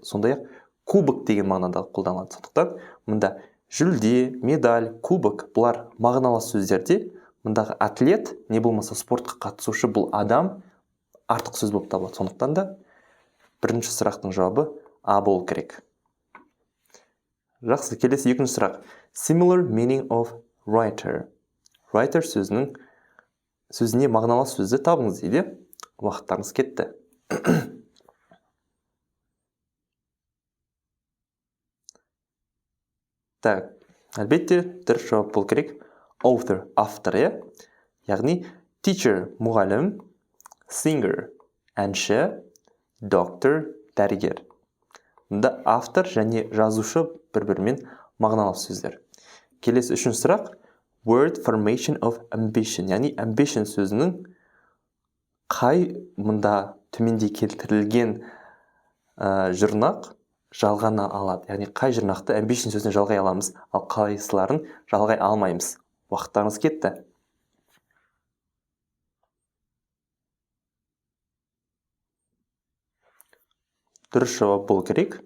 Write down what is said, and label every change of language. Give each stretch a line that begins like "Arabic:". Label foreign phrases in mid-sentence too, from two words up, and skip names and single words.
Kazakh: Сондай-ақ кубок деген мағынада қолданылады. Сондықтан мұнда жүлде, медаль, кубок бұлар мағыналас сөздерде, мұндағы атлет, не болмаса спортқа қатысушы бұл адам артық сөз болып табылады. Сондықтан да бірінші сұрақтың жауабы А болу керек. Жақсы, келесі екінші сұрақ.
English: Similar meaning of writer.
Kazakh: Writer сөзіне мағыналас сөзді табыңыз дейді. Уақыттарыңыз кетті. Так, әлбетте дұрыс жауап болу керек. Author, автор, яғни teacher, мұғалім, singer, әнші, doctor, дәрігер. Мұнда автор және жазушы бір-бірімен мағыналас сөздер. Келесі үшінші сұрақ.
English: Word formation of ambition.
Kazakh: Яғни ambition сөзінің қай мұнда төменде келтірілген жұрнақ жалғана алады. Яғни қай жұрнақты ambition сөзіне жалғай аламыз, ал қайсыларын жалғай алмаймыз. Уақыттарыңыз кетті. Дұрыс жауап болу керек.